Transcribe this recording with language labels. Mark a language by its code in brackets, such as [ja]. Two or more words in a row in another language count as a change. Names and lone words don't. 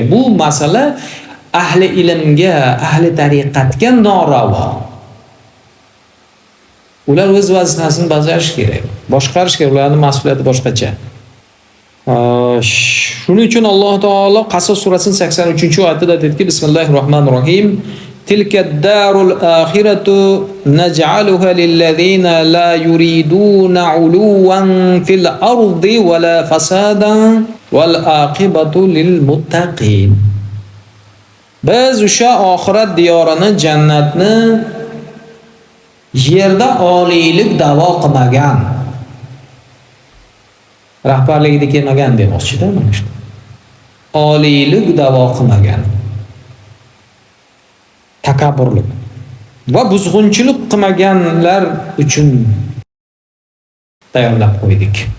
[uz] Bu masala ahli ilmga, ahli tariqatga noravo. Ular o'z vazifasini bajarish kerak. Boshqarish kerak, ularning mas'uliyati boshqacha. Shuning uchun Alloh taolo Qasos surasining 83-oyatida dediki, Bismillahirrohmanirrohim. [ar] تلك الدار الآخرة نجعلها للذين لا يريدون علوا في الأرض ولا فسادا والعاقبة للمتقين. [uz] Biz o'sha oxirat diyorini, jannatni yerda oliylik da'vo qilmagan, rahbarligida kelmagan demoqchida mana shu. Oliylik da'vo qilmagan, takabburlik va buzg'unchilik qilmaganlar uchun tayyorlab qo'ydik.